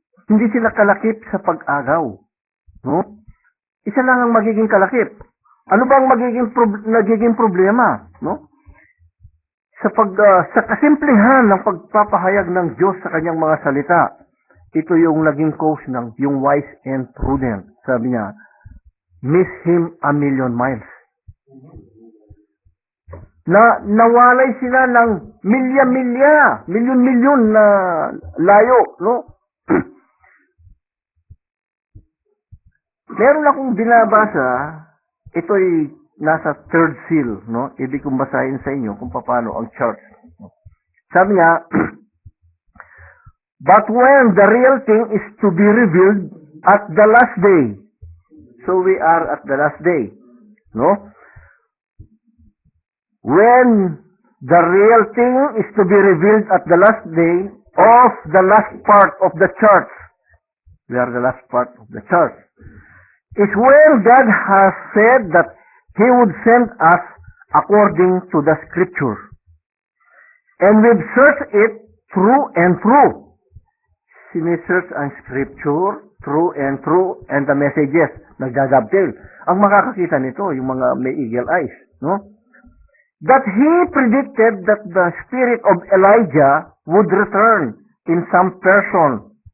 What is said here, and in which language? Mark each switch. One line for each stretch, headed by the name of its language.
Filipino: Hindi sila kalakip sa pag-agaw. No? Isa lang ang magiging kalakip. Ano bang nagiging problema? No? Sa kasimplihan ng pagpapahayag ng Diyos sa kanyang mga salita, ito yung naging cause ng yung wise and prudent. Sabi niya,
English: miss him a million miles.
Filipino: Nawalay sila ng milyon-milyon na layo, no? Meron akong binabasa, ito'y nasa third seal, no? Ibig kong basahin sa inyo kung paano ang church. Sabi niya,
English: but when the real thing is to be revealed at the last day, so we are at the last day, no? When the real thing is to be revealed at the last day of the last part of the church, we are the last part of the church, is when God has said that He would send us according to the Scripture. And we've searched it through and through.
Filipino: Sinesearch ang Scripture
English: through and the messages.
Filipino: Nagdadabdel. Ang makakakita nito, yung mga may eagle eyes, no?
English: That he predicted that the spirit of Elijah would return in some person.